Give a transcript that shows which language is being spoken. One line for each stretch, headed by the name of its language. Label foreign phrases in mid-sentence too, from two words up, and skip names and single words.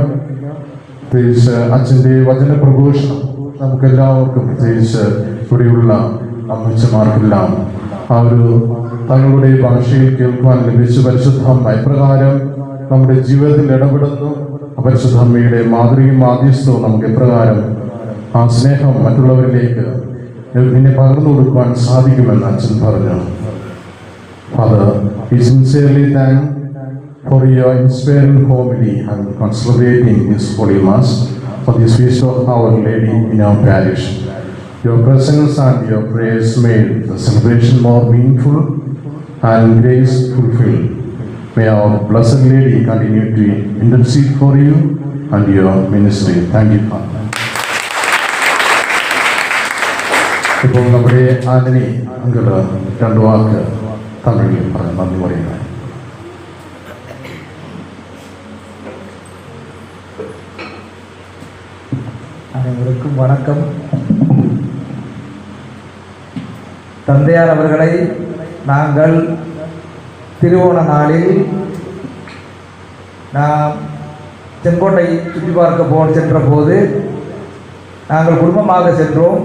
Malayalam: പ്രത്യേകിച്ച് അച്ഛൻ്റെ വചന പ്രഘോഷണം നമുക്കെല്ലാവർക്കും, പ്രത്യേകിച്ച് ഇവിടെയുള്ള അമ്മച്ചമാർക്കെല്ലാം ആ ഒരു തങ്ങളുടെ ഭാഷയിൽ കേൾക്കുവാൻ ലഭിച്ച പരിശുദ്ധ അമ്മ എപ്രകാരം നമ്മുടെ ജീവിതത്തിൽ ഇടപെടുന്നു, പരിശുദ്ധ അമ്മയുടെ മാതൃകയും മാധ്യസ്ഥവും നമുക്ക് എപ്രകാരം ആ സ്നേഹം മറ്റുള്ളവരിലേക്ക് പിന്നെ പകർന്നു കൊടുക്കുവാൻ സാധിക്കുമെന്ന് അച്ഛൻ പറഞ്ഞു.
English: Father, we sincerely thank for your inspiring homily and consecrating this Holy Mass for this feast of Our Lady in our parish. Your presence and your prayers made the celebration more meaningful and grace fulfilled. May our Blessed Lady continue to intercede for you and your ministry. Thank you, Father.
Malayalam: ഇപ്പോൾ നമ്മുടെ ആന്റണി അങ്കിള് 2 വാക്ക് തമിഴിൽ പറഞ്ഞ് നന്ദി പറയുന്നത്.
Tamil: அனைவருக்கும் வணக்கம். தந்தையார் அவர்களை நாங்கள் திருவோண நாளில் நாம் செங்கோட்டை சுற்றி பார்க்க சென்ற போது நாங்கள் குடும்பமாக சென்றோம்.